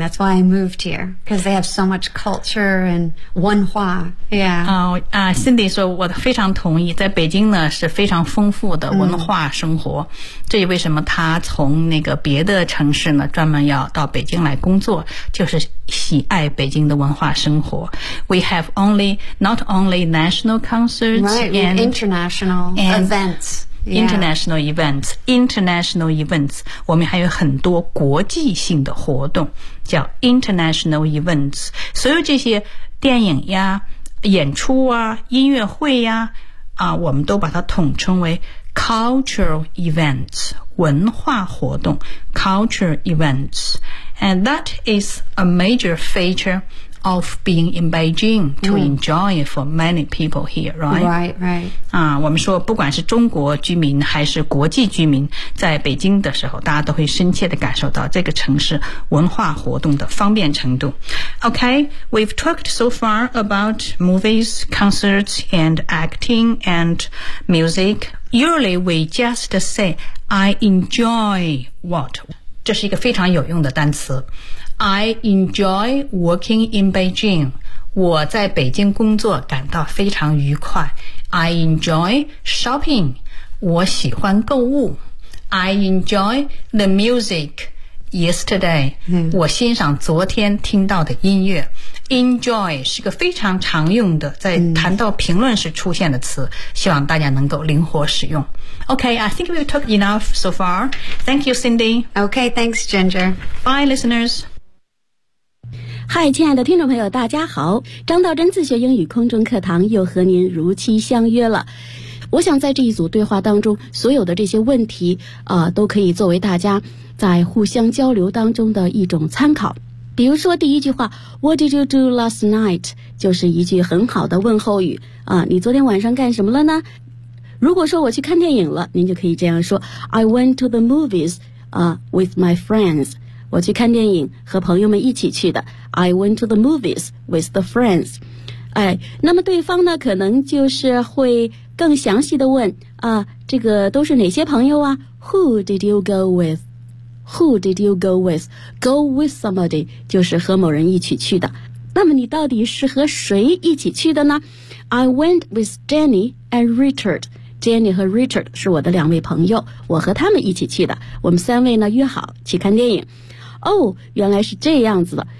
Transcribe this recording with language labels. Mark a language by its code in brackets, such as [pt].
[en] That's why I moved here, because they have so much culture and [zh] 文化. [en] Yeah. [zh] Cindy 说我非常同意，在北京呢是非常丰富的文化生活。这也为什么他从那个别的城市呢专门要到北京来工作，就是喜爱北京的文化生活。 [en] We have only not only national concerts, right, and international and events, international events, international events. [zh] 我们还有很多国际性的活动叫 [en] international events. [zh] 所有这些电影呀、演出啊、音乐会呀、我们都把它统称为 [en] cultural events, [zh] 文化活动 [en] cultural events. And that is a major feature of being in Beijing to enjoy for many people here, right? Right, right. [zh] 我们说不管是中国居民还是国际居民在北京的时候，大家都会深切地感受到这个城市文化活动的方便程度。 [en] Okay, we've talked so far about movies, concerts, and acting and music. Usually we just say, I enjoy what? [zh] 这是一个非常有用的单词。 [en] I enjoy working in Beijing. [zh] 我在北京工作感到非常愉快。 [en] I enjoy shopping. [zh] 我喜欢购物。 [en] I enjoy the music yesterday.、 [zh] 我欣赏昨天听到的音乐。 Enjoy 是个非常常用的在谈到评论时出现的词、希望大家能够灵活使用。 [en] Okay, I think we've talked enough so far. Thank you, Cindy. Okay, thanks, Ginger. Bye, listeners. [zh] Hi, 亲爱的听众朋友大家好，张道真自学英语空中课堂又和您如期相约了。我想在这一组对话当中所有的这些问题、都可以作为大家在互相交流当中的一种参考。比如说第一句话 [en] What did you do last night? [zh] 就是一句很好的问候语啊，你昨天晚上干什么了呢？如果说我去看电影了，您就可以这样说 [en] I went to the movies with my friends. [zh] 我去看电影和朋友们一起去的 [en] I went to the movies with the friends. [zh] 哎，那么对方呢可能就是会更详细的问啊，这个都是哪些朋友啊？ [en] Who did you go withWho did you go with? Go with somebody [zh] 就是和某人一起去的。那么你到底是和谁一起去的呢？ [en] I went with Jenny and Richard. [zh] Jenny 和 Richard 是我的两位朋友，我和他们一起去的。我们三位呢约好去看电影。哦，原来是这样子的。